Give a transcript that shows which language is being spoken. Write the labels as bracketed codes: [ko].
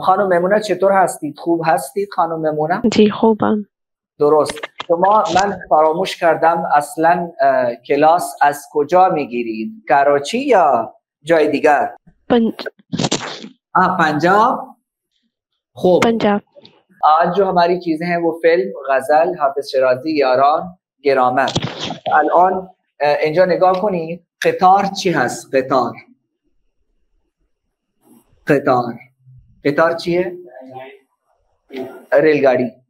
[fa] خانم میمونه چطور هستید؟ خوب هستید خانم میمونه؟ جی خوبم. درست. من فراموش کردم اصلا کلاس از کجا میگیرید؟ کراچی یا جای دیگر؟ पंजाब. خوب पंजाब. [ur] आज जो हमारी चीजें हैं वो फिल्म, गजल, हाफिज शिराजी, यारान, ग्रामर. [fa] الان اینجا نگاه کنید قطار چی هست؟ قطار چیه؟ रेलगाड़ी.